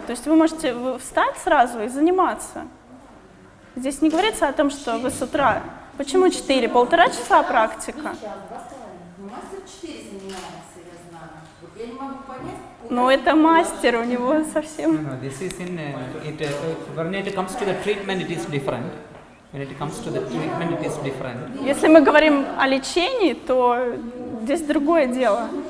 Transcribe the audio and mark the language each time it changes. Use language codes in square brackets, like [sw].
[ru] То есть вы можете встать сразу и заниматься. Здесь не говорится о том, что вы с утра... Почему 4? 1,5 часа практика. Мастер 4 занимается, я знаю. Вот я не могу понять... Но это мастер, у него совсем... [en] No, this is in when it comes to the treatment, it is different. When it comes to the treatment, it is different. [ru] Если мы говорим о лечении, то здесь другое дело.